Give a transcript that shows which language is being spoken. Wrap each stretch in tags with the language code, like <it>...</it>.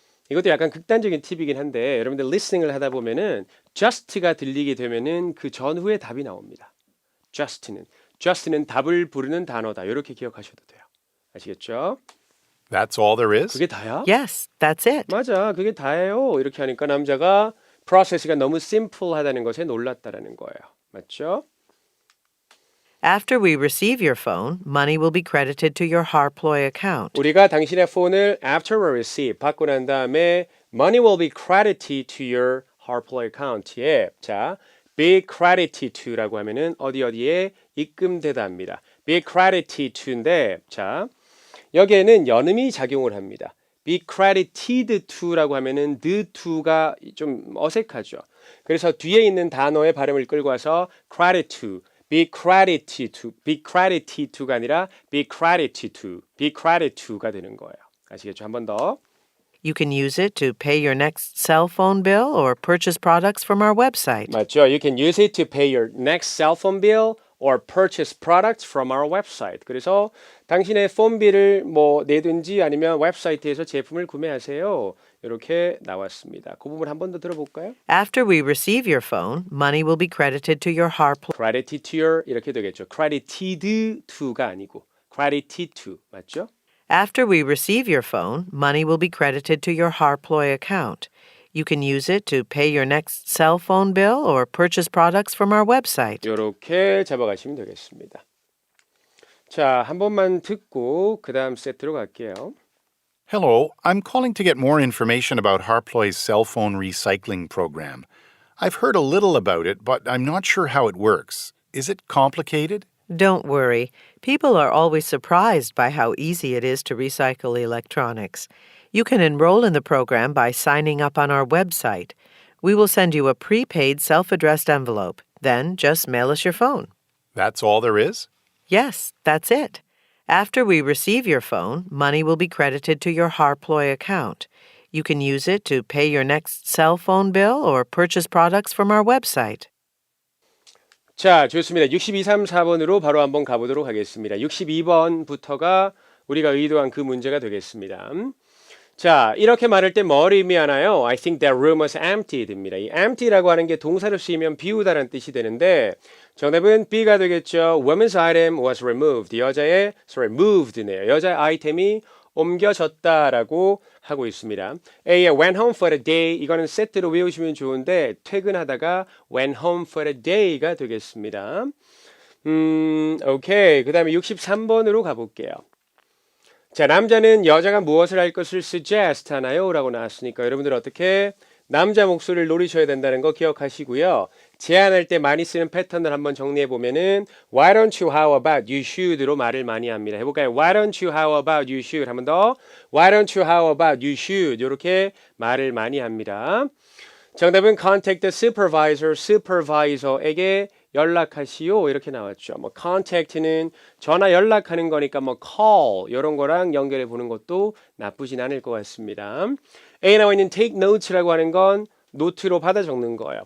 <ko>이것도 약간 극단적인 팁이긴 한데 여러분들 listening을 하다 보면은 just가 들리게 되면은 그 전후에 답이 나옵니다. just는 답을 부르는 단어다. 이렇게 기억하셔도 돼요. 아시겠죠?</ko> <en>That's all there is?</en> <ko>그게 다야?</ko> <en>Yes, that's it.</en> <ko>맞아. 그게 다예요. 이렇게 하니까 남자가 프로세스가 너무 simple하다는 것에 놀랐다라는 거예요. 맞죠?</ko> <en>After we receive your phone, money will be credited to your Harploy account.</en> <ko>우리가 당신의 폰을</ko> <en>after we receive</en> <ko>받고 난 다음에</ko> <en>money will be credited to your Harploy account에 자, be credited to</en> <ko>라고 하면은 어디에 입금되다 합니다. be credited to인데 자, 여기에는 연음이 작용을 합니다. be credited to라고 하면은 the to가 좀 어색하죠. 그래서 뒤에 있는 단어의 발음을 끌고 와서 credited to, be credited to, be credited to가 아니라 be credited to, be credited to가 되는 거예요. 아시겠죠? 한 번 더.</ko> <en>You can use it to pay your next cell phone bill or purchase products from our website.</en> <ko>맞죠?</ko> <en>You can use it to pay your next cell phone bill or purchase products from our website.</en> <ko>그래서 당신의 폰비를 뭐 내든지 아니면 웹사이트에서 제품을 구매하세요. 이렇게 나왔습니다. 그 부분 한 번 더 들어볼까요?</ko> <en>After we receive your phone, money will be credited to your Harplo. credited to your</en> <ko>이렇게 되겠죠. credited to가 아니고 credited to 맞죠?</ko> <en>After we receive your phone, money will be credited to your Harploy account. You can use it to pay your next cell phone bill or purchase products from our website.</en> <ko>이렇게 잡아가시면 되겠습니다. 자, 한 번만 듣고 그 다음 세트로 갈게요.</ko> <en>Hello, I'm calling to get more information about Harploy's cell phone recycling program. I've heard a little about it, but I'm not sure how it works. Is it complicated? Don't worry. People are always surprised by how easy it is to recycle electronics. You can enroll in the program by signing up on our website. We will send you a prepaid self-addressed envelope. Then just mail us your phone. That's all there is? Yes, that's it. After we receive your phone, money will be credited to your Harploy account. You can use it to pay your next cell phone bill or purchase products from our website.</en> <ko>자, 좋습니다. 62, 3, 4번으로 바로 한번 가보도록 하겠습니다. 62번부터가 우리가 의도한 그 문제가 되겠습니다. 자, 이렇게 말할 때 뭘 의미하나요?</ko> <en>I think that room was empty</en> <ko>입니다. 이 empty라고 하는 게 동사로 쓰이면 비우다라는 뜻이 되는데 정답은 B가 되겠죠.</ko> <en>Woman's item was removed.</en> <ko>moved네요. 여자의 아이템이 옮겨졌다라고 하고 있습니다. A에</ko> <en>went home for a day</en> <ko>이거는 세트로 외우시면 좋은데 퇴근하다가 went home for a day가 되겠습니다. 오케이. 그 다음에 63번으로 가볼게요. 자, 남자는 여자가 무엇을 할 것을 suggest 하나요? 라고 나왔으니까 여러분들 어떻게 남자 목소리를 노리셔야 된다는 거 기억하시고요. 제안할 때 많이 쓰는 패턴을 한번 정리해 보면은</ko> <en>Why don't you how about you should</en> <ko>로 말을 많이 합니다. 해볼까요?</ko> <en>Why don't you how about you should</en> <ko>한번 더</ko> <en>Why don't you how about you should 이렇게 말을 많이 합니다.</en> <ko>정답은</ko> <en>contact the supervisor,</en> <ko>supervisor에게 연락하시오 이렇게 나왔죠. 뭐 contact는 전화 연락하는 거니까 뭐 call 이런 거랑 연결해 보는 것도 나쁘진 않을 것 같습니다. A에 나와 있는 take notes라고 하는 건 노트로 받아 적는 거예요.</ko>